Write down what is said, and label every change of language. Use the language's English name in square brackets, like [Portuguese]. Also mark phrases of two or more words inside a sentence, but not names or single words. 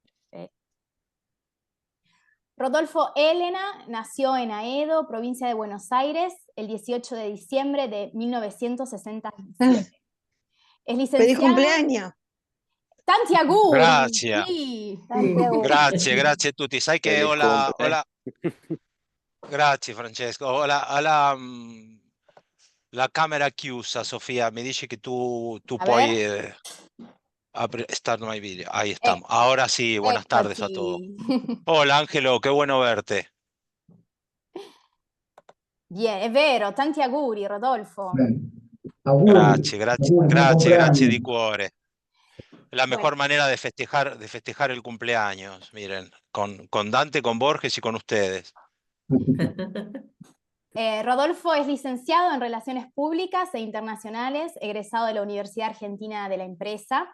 [Spanish] Eh, Rodolfo Elena nació en Aedo, provincia de Buenos Aires, el 18 de diciembre de 1967. Es ¡Feliz licenciado. cumpleaños! [Italian] Tanti auguri! Grazie, Sì. Tanti auguri. grazie a tutti. Sai che [Spanish] Feliz cumple. [Italian] grazie Francesco, la camera chiusa, [Spanish] Sofía, me dice que tú A [Italian] puoi [Spanish] ver. [English] start my video. [Spanish] Ahí estamos. Ahora sí, buenas tardes a todos. [Italian] Eccoti. [Spanish] Hola Ángelo, qué bueno verte. Bien, [Italian] è vero, tanti auguri, Rodolfo. Auguri, auguri, buon Grazie compleanno. di cuore. [Spanish] La Bueno. mejor manera de festejar el cumpleaños, miren, con Dante, con Borges y con ustedes. Rodolfo es licenciado en Relaciones Públicas e Internacionales, egresado de la Universidad Argentina de la Empresa.